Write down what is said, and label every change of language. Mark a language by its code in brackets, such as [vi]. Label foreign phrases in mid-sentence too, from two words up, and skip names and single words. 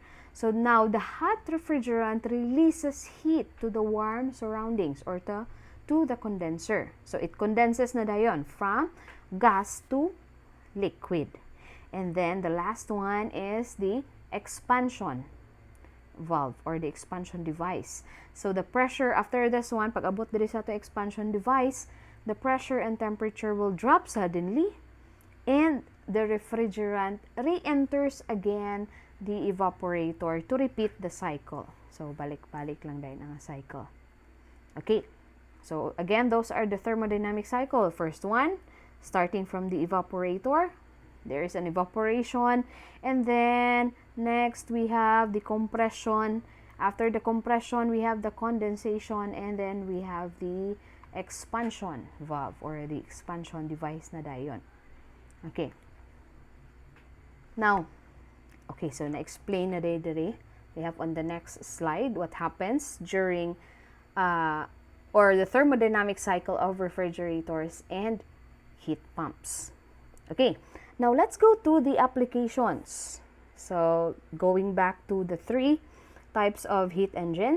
[en] So, now the hot refrigerant releases heat to the warm surroundings or to the condenser. So, it condenses [hil] na dayon [en] from gas to liquid. And then, the last one is the expansion valve or the expansion device. So, the pressure after this one, [hil] pag abot diri sa [en] to expansion device, the pressure and temperature will drop suddenly and the refrigerant re-enters again the evaporator to repeat the cycle. So, [hil] balik-balik lang dahil ang cycle. Okay. [en] So, again, those are the thermodynamic cycle. First one, starting from the evaporator, there is an evaporation. And then, next, we have the compression. After the compression, we have the condensation. And then, we have the expansion valve or the expansion device [hil] na dayon. [en] Okay. [hil] Now, okay, so na-explain na diri. [en] We have on the next slide what happens during or the thermodynamic cycle of refrigerators and heat pumps. Okay, now let's go to the applications. So, going back to the 3 types of heat engines.